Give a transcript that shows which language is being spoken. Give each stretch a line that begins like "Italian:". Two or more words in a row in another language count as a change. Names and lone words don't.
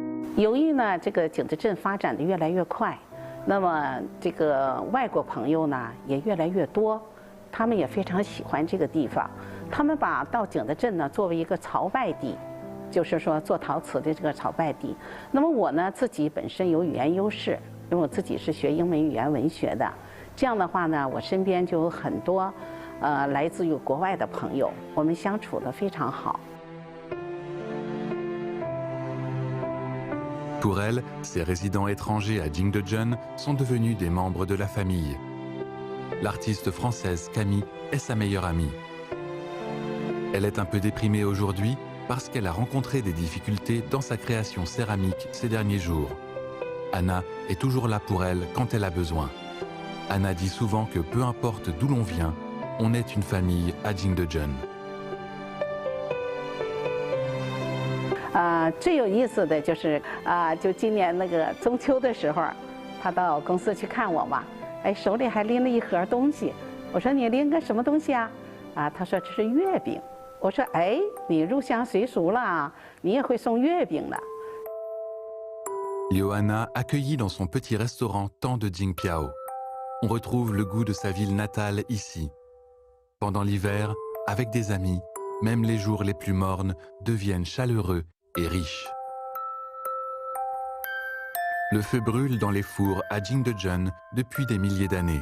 Chinese: 由于呢这个景德镇发展的越来越快，那么这个外国朋友呢也越来越多，他们也非常喜欢这个地方，他们把到景德镇呢作为一个朝拜地，就是说做陶瓷的这个朝拜地。那么我呢自己本身有语言优势，因为我自己是学英文语言文学的，这样的话呢，我身边就有很多来自于国外的朋友，我们相处得非常好。
French: Pour elle, ces résidents étrangers à Jingdezhen sont devenus des membres de la famille. L'artiste française Camille est sa meilleure amie. Elle est un peu déprimée aujourd'hui parce qu'elle a rencontré des difficultés dans sa création céramique ces derniers jours. Anna est toujours là pour elle quand elle a besoin. Anna dit souvent que peu importe d'où l'on vient, on est une famille à Jingdezhen.
Chinese: 最有意思的就是就今年那个中秋的时候，他到公司去看我嘛，哎，手里还拎了一盒东西。我说你拎个什么东西啊？他说这是月饼。我说哎，你入乡随俗了，你也会送月饼了。
French: Johanna accueillit dans son petit restaurant tant de Jingpiao. On retrouve le goût de sa ville natale ici. Pendant l'hiver, avec des amis, même les jours les plus mornes deviennent chaleureux et riches. Le feu brûle dans les fours à Jingdezhen depuis des milliers d'années.